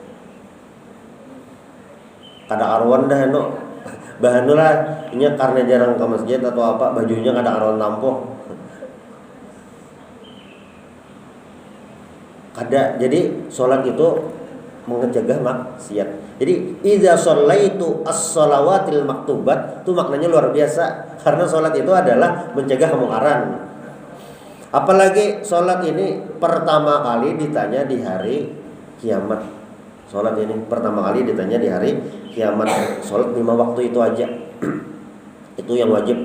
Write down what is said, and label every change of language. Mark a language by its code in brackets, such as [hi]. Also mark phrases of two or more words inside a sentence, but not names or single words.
[bjn] Kada arwan dah bahanulah ini karena jarang ke masjid atau apa, bajunya kada arwan tampuk. Kada. [id] Jadi sholat itu mencegah maksiat. [ar] Jadi idza shallaitu as-shalawatil maktubat, [id] itu maknanya luar biasa, karena sholat itu adalah mencegah kemungkaran. Apalagi sholat ini pertama kali ditanya di hari kiamat. Sholat ini pertama kali ditanya di hari kiamat. Sholat 5 waktu itu aja itu yang wajib.